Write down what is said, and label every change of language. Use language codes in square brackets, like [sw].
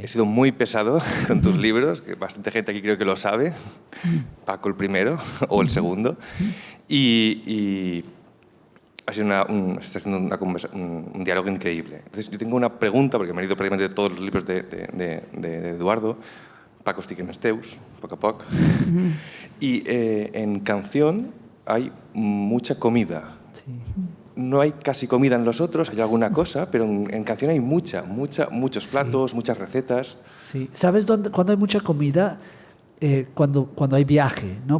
[es] He sido muy pesado con tus libros, que bastante gente aquí creo que lo sabe. Paco el primero o el segundo. Y ha sido está haciendo un diálogo increíble. Entonces, yo tengo una pregunta, porque me he leído prácticamente todos los libros de Eduardo. [ca] Paco estic en els teus, poc a poc. [es] Y en Canción hay mucha comida. Sí. No hay casi comida en los otros, hay alguna cosa, pero en Canción hay muchos platos, muchas recetas. Sí. ¿Sabes cuándo hay mucha comida? Cuando hay viaje, ¿no?